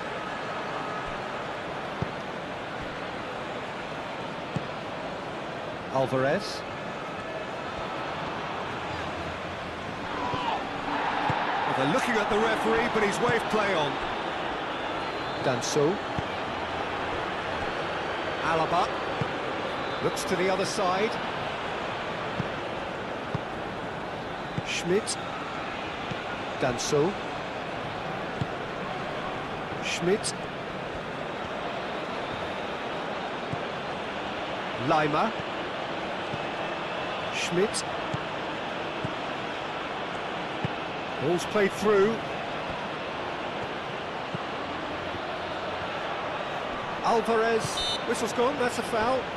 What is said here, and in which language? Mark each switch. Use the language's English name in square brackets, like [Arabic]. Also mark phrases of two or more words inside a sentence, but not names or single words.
[English] Alvarez. Well, they're looking at the referee, but he's waved play on. Danso. Alaba. Looks to the other side. Schmidt. Danso. Schmidt. Lima. Schmidt. Ball's played through. Alvarez, whistle's gone, that's a foul.